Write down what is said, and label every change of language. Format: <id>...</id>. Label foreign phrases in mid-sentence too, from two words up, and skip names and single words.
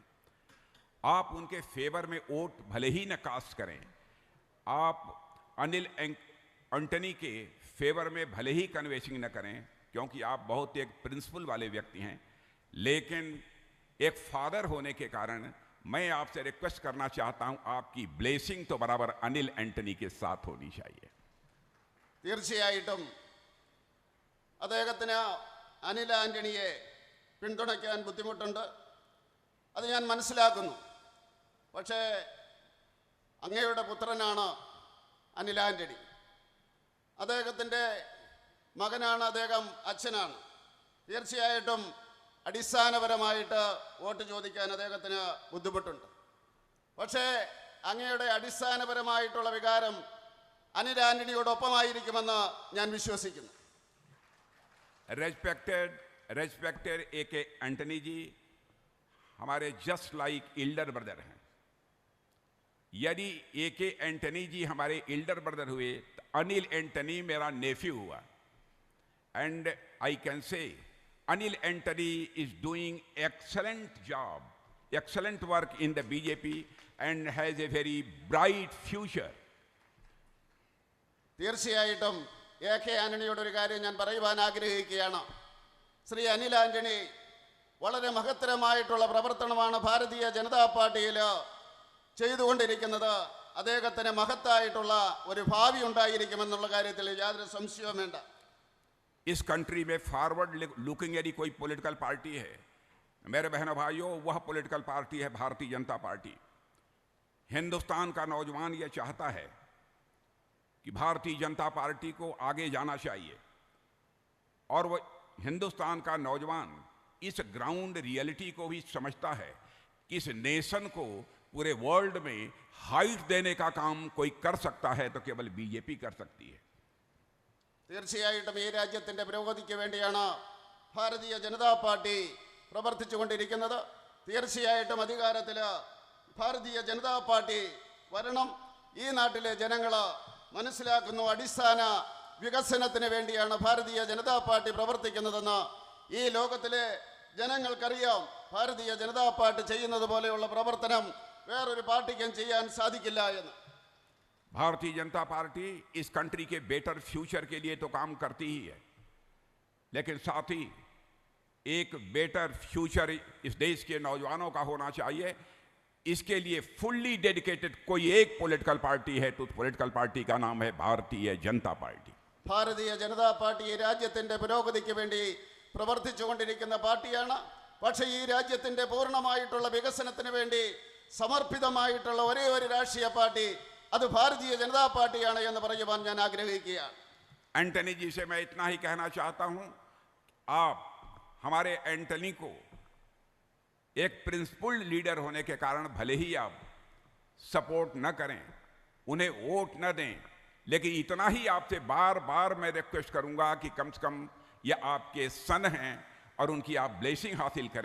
<hi>आप उनके फेवर में वोट भले ही न कास्ट करें, आप अनिल एंटनी के फेवर में भले ही कन्वेंसिंग न करें, क्योंकि आप बहुत एक प्रिंसिपल वाले व्यक्ति हैं, लेकिन एक फादर होने के कारण मैं आपसे रिक्वेस्ट करना चाहता हूं, आपकी ब्लेसिंग तो बराबर अनिल एंटनी के साथ होनी चाहिए.</hi> <ml>തീർച്ചയായിട്ടും അദ്ദേഹത്തിന് അനിൽ ആന്റണിയെ പിന്തുണയ്ക്കാൻ ബുദ്ധിമുട്ടുണ്ട്. അത് ഞാൻ മനസ്സിലാക്കുന്നു. പക്ഷേ അങ്ങയുടെ പുത്രനാണ് അനിൽ ആന്റണി. അദ്ദേഹത്തിൻ്റെ മകനാണ്, അദ്ദേഹം അച്ഛനാണ്. തീർച്ചയായിട്ടും അടിസ്ഥാനപരമായിട്ട് വോട്ട് ചോദിക്കാൻ അദ്ദേഹത്തിന് ബുദ്ധിമുട്ടുണ്ട്. പക്ഷേ അങ്ങയുടെ അടിസ്ഥാനപരമായിട്ടുള്ള വികാരം അനിൽ ആന്റണിയോടൊപ്പമായിരിക്കുമെന്ന് ഞാൻ വിശ്വസിക്കുന്നു.</ml> <hi>रेस्पेक्टेड A.K. एंटनी जी हमारे</hi> <en>just like elder brother</en> <hi>हैं. यदि A.K. एंटनी जी हमारे</hi> <en>elder brother</en> <hi>हुए तो अनिल एंटनी मेरा नेफ्यू हुआ.</hi> <en>And I can say Anil Antony is doing excellent job, excellent work in the BJP and has a very bright future.</en> <ml>തീർച്ചയായിട്ടും A.K. ആന്റണിയോട് ഒരു കാര്യം ഞാൻ പറയുവാൻ ആഗ്രഹിക്കുകയാണ്. ശ്രീ അനിൽ ആന്റണി വളരെ മഹത്തരമായിട്ടുള്ള പ്രവർത്തനമാണ് ഭാരതീയ ജനതാ പാർട്ടിയിൽ ചെയ്തുകൊണ്ടിരിക്കുന്നത്. അദ്ദേഹത്തിന് മഹത്തായിട്ടുള്ള ഒരു ഭാവി ഉണ്ടായിരിക്കുമെന്നുള്ള കാര്യത്തിൽ യാതൊരു സംശയവും വേണ്ട.</ml> <hi>इस कंट्री में</hi> <en>forward looking</en> <hi>यदि कोई</hi> <en>political party</en> <hi>है, मेरे बहनों भाइयों, वह</hi> <en>political party</en> <hi>है भारतीय जनता पार्टी। हिंदुस्तान का नौजवान यह चाहता है कि भारतीय जनता पार्टी को आगे जाना चाहिए, और वह हिंदुस्तान का नौजवान इस</hi> <en>ground reality</en> <hi>को भी समझता है कि इस नेशन को पूरे वर्ल्ड में हाइट देने का काम कोई कर सकता है तो केवल बीजेपी कर सकती है।</hi> <ml>തീർച്ചയായിട്ടും ഈ രാജ്യത്തിൻ്റെ പുരോഗതിക്ക് വേണ്ടിയാണ് ഭാരതീയ ജനതാ പാർട്ടി പ്രവർത്തിച്ചുകൊണ്ടിരിക്കുന്നത്. തീർച്ചയായിട്ടും അധികാരത്തിൽ ഭാരതീയ ജനതാ പാർട്ടി വരണം. ഈ നാട്ടിലെ ജനങ്ങൾ മനസ്സിലാക്കുന്നു അടിസ്ഥാന വികസനത്തിന് വേണ്ടിയാണ് ഭാരതീയ ജനതാ പാർട്ടി പ്രവർത്തിക്കുന്നതെന്ന്. ഈ ലോകത്തിലെ ജനങ്ങൾക്കറിയാം ഭാരതീയ ജനതാ പാർട്ടി ചെയ്യുന്നത് പോലെയുള്ള പ്രവർത്തനം വേറൊരു പാർട്ടിക്കും ചെയ്യാൻ സാധിക്കില്ല എന്ന്.</ml> <hi>भारतीय जनता पार्टी इस कंट्री के</hi> <en>better future</en> <hi>के लिए तो काम करती ही है, लेकिन साथ ही एक</hi> <en>better future</en> <hi>इस देश के नौजवानों का होना चाहिए. इसके लिए</hi> <en>fully dedicated</en> <hi>कोई एक</hi> <en>political party</en> <hi>है तो उस</hi> <en>political party</en> <hi>का नाम है भारतीय जनता पार्टी.</hi> <ml>ഭാരതീയ ജനതാ പാർട്ടി ഈ രാജ്യത്തിൻ്റെ പുരോഗതിക്ക് വേണ്ടി പ്രവർത്തിച്ചുകൊണ്ടിരിക്കുന്ന പാർട്ടിയാണ്. പക്ഷേ ഈ രാജ്യത്തിൻ്റെ പൂർണ്ണമായിട്ടുള്ള വികസനത്തിന് വേണ്ടി സമർപ്പിതമായിട്ടുള്ള ഒരേ ഒരു രാഷ്ട്രീയ പാർട്ടി അത് ഭാരതീയ ജനതാ പാർട്ടിയാണ് എന്ന് പറയുവാൻ ഞാൻ ആഗ്രഹിക്കുകയാണ്.</ml> <hi>एंटनी जी से मैं इतना ही कहना चाहता हूं, आप हमारे एंटनी को एक</hi> <en>principled leader</en> <hi>होने के कारण भले ही आप सपोर्ट न करें, उन्हें वोट न दें, लेकिन इतना ही आपसे बार बार मैं रिक्वेस्ट करूंगा कि कम से कम ये आपके सन हैं और उनकी आप ब्लेसिंग हासिल करें.</hi>